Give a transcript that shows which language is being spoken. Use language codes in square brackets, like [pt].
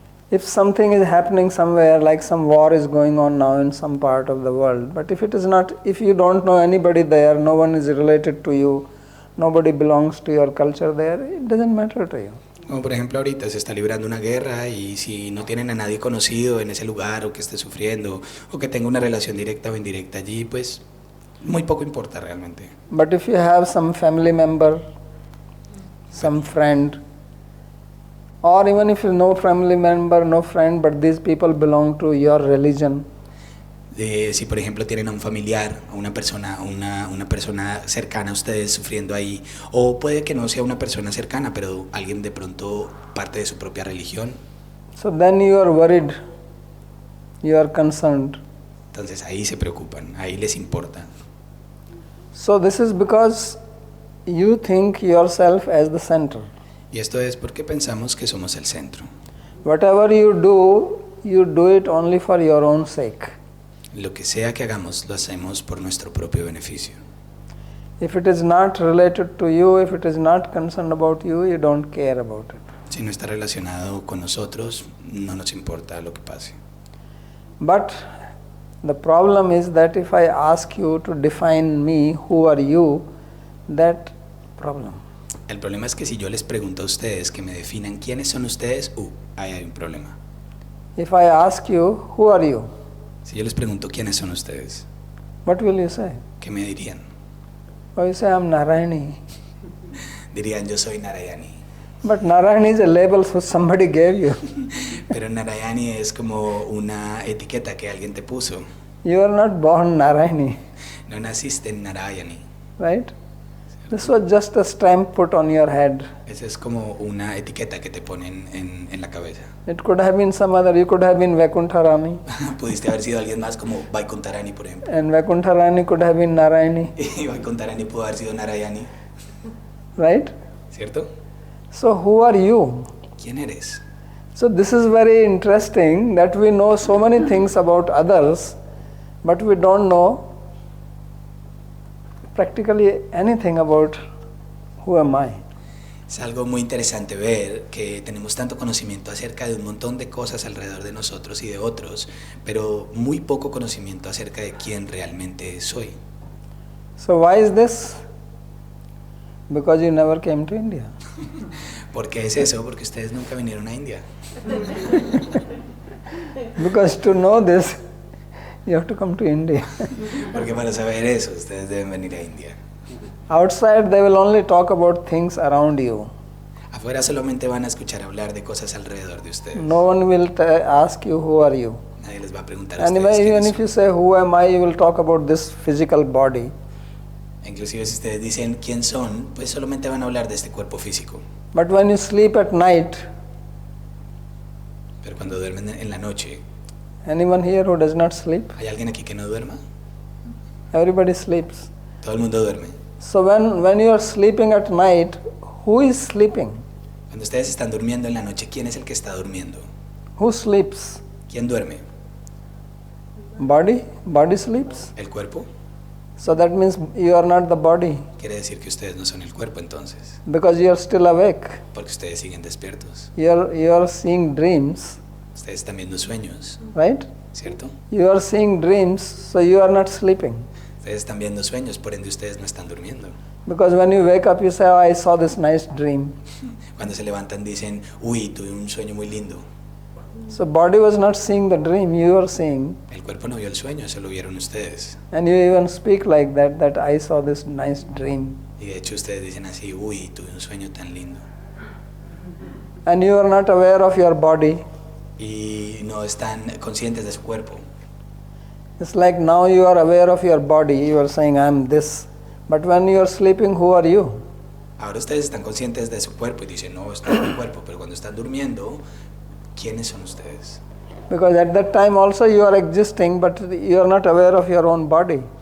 [en] If something is happening somewhere, like some war is going on now in some part of the world, but if you don't know anybody there, no one is related to you, nobody belongs to your culture there, it doesn't matter to you. [es] Como por ejemplo ahorita se está librando una guerra y si no tienen a nadie conocido en ese lugar o que esté sufriendo o que tenga una relación directa o indirecta allí, pues muy poco importa realmente. [en] But if you have some family member, some friend, or even if you no family member, no friend, but these people belong to your religion. [es] Si por ejemplo tienen a un familiar, a una persona cercana a ustedes sufriendo ahí, o puede que no sea una persona cercana, pero alguien de pronto parte de su propia religión. [en] So then you are worried, you are concerned. [es] Entonces ahí se preocupan, ahí les importa. [en] So this is because you think yourself as the center. [es] Y esto es porque pensamos que somos el centro. [en] Whatever you do it only for your own sake. [es] Lo que sea que hagamos, lo hacemos por nuestro propio beneficio. [en] If it is not related to you, if it is not concerned about you, you don't care about it. [es] Si no está relacionado con nosotros, no nos importa lo que pase. [en] But the problem is that if I ask you to define me, who are you, that problem. [es] El problema es que si yo les pregunto a ustedes que me definan quiénes son ustedes, ahí hay un problema. [en] If I ask you, who are you? [es] Si yo les pregunto quiénes son ustedes, [en] What will you say? [es] ¿qué me dirían? [en] Oh, you say, I'm Narayani. [es] Dirían, yo soy Narayani. [en] But Narayani is a label so somebody gave you. [es] Pero Narayani es como una etiqueta que alguien te puso. [en] You are not born Narayani, [es] No naciste en Narayani. [en] right? This was just a stamp put on your head. [es] Esa es como una etiqueta que te ponen en la cabeza. [en] It could have been some other, you could have been Vaikuntharani, [es] Pudiste haber sido alguien más como Vaikuntharani, por ejemplo. [en] and Vaikuntharani could have been Narayani, [es] Y Vaikuntharani pudo haber sido Narayani, [en] right? [es] ¿cierto? [en] So who are you? [es] ¿Quién eres? [en] So this is very interesting that we know so many things about others, but we don't know practically anything about who am I. [es] Es algo muy interesante ver que tenemos tanto conocimiento acerca de un montón de cosas alrededor de nosotros y de otros, pero muy poco conocimiento acerca de quién realmente soy. [en] So why is this? Because you never came to India. [es] ¿Por qué es eso? Porque ustedes nunca vinieron a India. [en] Because to know this, you have to come to India. [es] Porque para saber eso, ustedes deben venir a India. [en] Outside, they will only talk about things around you. [es] Afuera solamente van a escuchar hablar de cosas alrededor de ustedes. [en] No one will ask you, who are you? [es] Nadie les va a preguntar a [en] And [es] ustedes [en] even [es] quiénes [en] if you [es] son. [en] say, who am I, you will talk about this physical body. [es] Inclusive si ustedes dicen quién son, pues solamente van a hablar de este cuerpo físico. [en] But when you sleep at night, [es] Pero cuando duermen en la noche, [en] anyone here who does not sleep? [es] ¿hay alguien aquí que no duerma? [en] Everybody sleeps. [es] Todo el mundo duerme. [en] So when you are sleeping at night, who is sleeping? [es] Cuando ustedes están durmiendo en la noche, ¿quién es el que está durmiendo? [en] Who sleeps? [es] ¿Quién duerme? [en] Body? Body sleeps? [es] ¿El cuerpo? [en] So that means you are not the body, [es] Quiere decir que ustedes no son el cuerpo entonces, [en] because you are still awake. [es] porque ustedes siguen despiertos. [en] You are seeing dreams, [es] Ustedes están viendo sueños, [en] right? [es] ¿cierto? [en] You are seeing dreams, so you are not sleeping. [es] Ustedes están viendo sueños, por ende ustedes no están durmiendo. [en] Because when you wake up, you say, oh, I saw this nice dream. [es] Cuando se levantan dicen, uy, tuve un sueño muy lindo. [en] So body was not seeing the dream, you were seeing. [es] El cuerpo no vio el sueño, se lo vieron ustedes. [en] And you even speak like that I saw this nice dream. [es] Y de hecho ustedes dicen así, uy, tuve un sueño tan lindo. [en] And you are not aware of your body. [es] Y no están conscientes de su cuerpo. [en] It's like now you are aware of your body, you are saying, I'm this. But when you are sleeping, who are you? [es] Ahora ustedes están conscientes de su cuerpo y dicen, no, estoy en mi cuerpo, pero cuando están durmiendo, ¿quiénes son ustedes? [en] Because at that time also you are existing, but you are not aware of your own body.